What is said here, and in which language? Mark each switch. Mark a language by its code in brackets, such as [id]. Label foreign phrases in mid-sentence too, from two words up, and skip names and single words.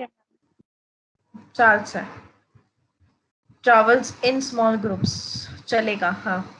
[gu] ચાલશે. [en] Travels in small groups [hi] चलेगा हाँ.